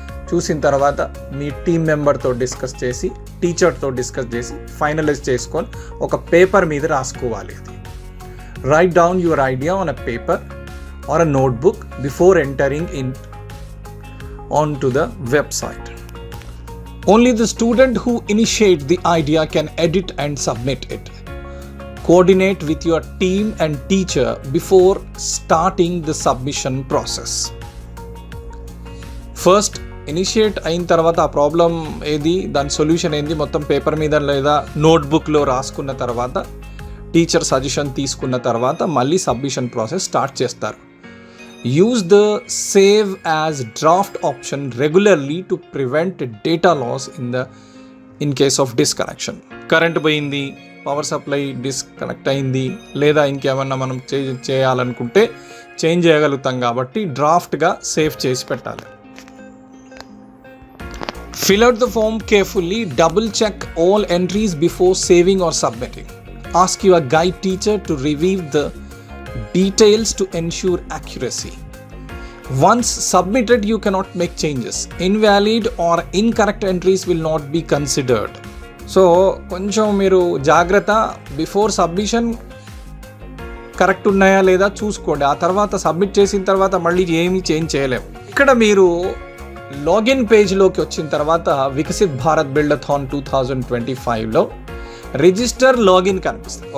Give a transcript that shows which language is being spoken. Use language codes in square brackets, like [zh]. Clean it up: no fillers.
[te] చూసిన తర్వాత మీ team మెంబర్తో discuss చేసి, టీచర్తో డిస్కస్ చేసి ఫైనలైజ్ చేసుకొని ఒక పేపర్ మీద రాసుకోవాలి. [en] అది write down your idea on a paper or a notebook before entering in on to the website. Only the student who initiate the idea can edit and submit it. Coordinate with your team and teacher before starting the submission process. First, [te] initiate అయిన తర్వాత ఆ problem ఏది, దాని solution ఏంది మొత్తం paper మీద లేదా నోట్బుక్లో రాసుకున్న తర్వాత, టీచర్ సజెషన్ తీసుకున్న తర్వాత మళ్ళీ సబ్మిషన్ ప్రాసెస్ స్టార్ట్ చేస్తారు. [en] Use the save as draft option regularly to prevent data loss in case of disconnection. [te] Current పోయింది, పవర్ సప్లై డిస్కనెక్ట్ అయింది, లేదా ఇంకేమన్నా మనం చేయాలనుకుంటే చేంజ్ చేయగలుగుతాం కాబట్టి డ్రాఫ్ట్గా సేవ్ చేసి పెట్టాలి. [en] Fill out the form carefully, double check all entries before saving or submitting. Ask your guide teacher to review the details to ensure accuracy. Once submitted, you cannot make changes. Invalid or incorrect entries will not be considered. [te] So, కొంచెం మీరు జాగ్రత్త, [en] before submission [te] correct ఉన్నాయా లేదా చూసుకోండి. ఆ తర్వాత submit చేసిన తర్వాత మళ్ళీ ఏమీ చేంజ్ చేయలేము. ఇక్కడ మీరు లాగిన్ పేజ్లోకి వచ్చిన తర్వాత వికసిత్ భారత్ బిల్డథాన్ 2025లో రిజిస్టర్ లాగిన్ కనిపిస్తుంది.